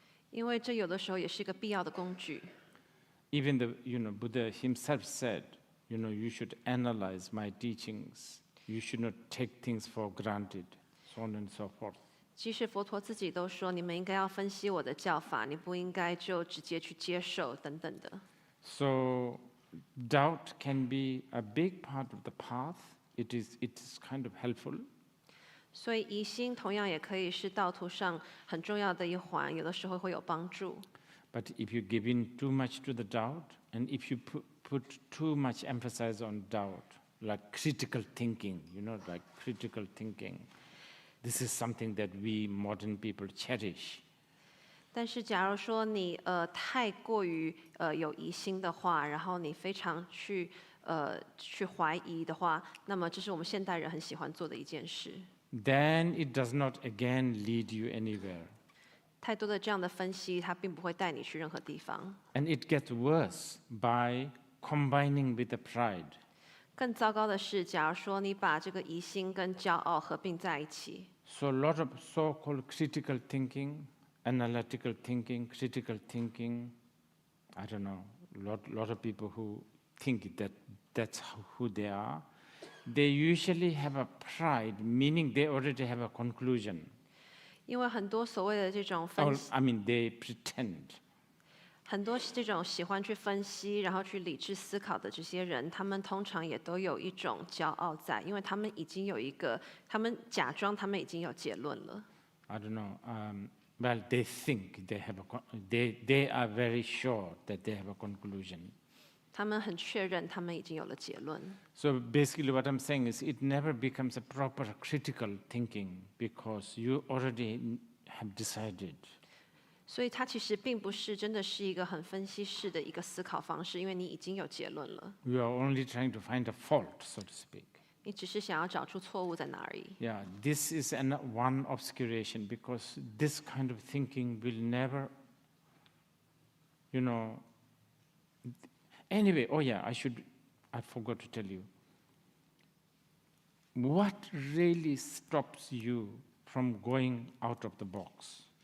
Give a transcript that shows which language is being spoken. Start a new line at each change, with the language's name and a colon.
Chinese: 因为这有的时候也是一个必要的工具。
English: Even Buddha himself said, you should analyze my teachings. You should not take things for granted, so on and so forth.
Chinese: 即使佛陀自己都说，你们应该要分析我的教法，你不应该就直接去接受等等的。
English: So doubt can be a big part of the path. It is kind of helpful.
Chinese: 所以疑心同样也可以是道途上很重要的一环，有的时候会有帮助。
English: But if you give in too much to the doubt, and if you put too much emphasis on doubt, like critical thinking, like critical thinking, this is something that we modern people cherish.
Chinese: 但是假如说你太过于有疑心的话，然后你非常去怀疑的话，那么这是我们现代人很喜欢做的一件事。
English: Then it does not again lead you anywhere.
Chinese: 太多的这样的分析，它并不会带你去任何地方。
English: And it gets worse by combining with the pride.
Chinese: 更糟糕的是，假如说你把这个疑心跟骄傲合并在一起，
English: So a lot of so-called critical thinking, analytical thinking, critical thinking, I don't know, lot of people who think that that's who they are, they usually have a pride, meaning they already have a conclusion.
Chinese: 因为很多所谓的这种分
English: Or,
Chinese: 析，
English: I mean, they pretend.
Chinese: 很多这种喜欢去分析，然后去理智思考的这些人，他们通常也都有一种骄傲在，因为他们已经有一个，他们假装他们已经有结论了。
English: I don't know. Well, they think they have they are very sure that they have a conclusion.
Chinese: 他们很确认他们已经有了结论。
English: So basically what I'm saying is it never becomes a proper critical thinking because you already have decided.
Chinese: 所以它其实并不是真的是一个很分析式的一个思考方式，因为你已经有结论了，
English: You are only trying to find a fault, so to speak.
Chinese: 你只是想要找出错误在哪而已。
English: Yeah, this is one obscuration because this kind of thinking will never, Anyway, oh yeah, I forgot to tell you. What really stops you from going out of the box?